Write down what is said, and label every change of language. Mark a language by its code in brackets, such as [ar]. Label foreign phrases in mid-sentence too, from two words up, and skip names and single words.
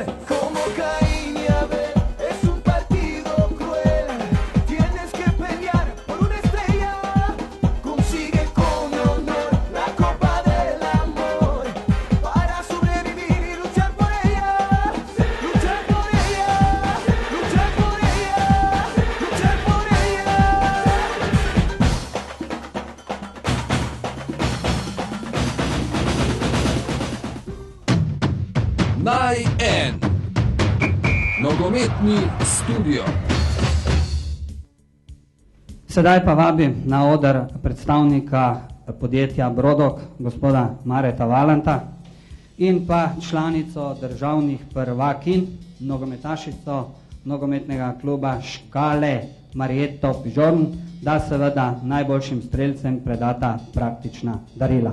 [es] Como Caín y Abel, es un partido cruel, tienes que pelear por una estrella. Consigue con honor la copa del amor, para sobrevivir y luchar por ella. Luchar por ella, luchar por ella, luchar por ella. Naj en. [sl] Nogometni studio. Sedaj pa vabim na oder predstavnika podjetja Brodok, gospoda Mareta Valanta, in pa članico državnih prvakin, nogometašico nogometnega kluba Škale Marjeto Pižorn, da seveda najboljšim strelcem predata praktična darila.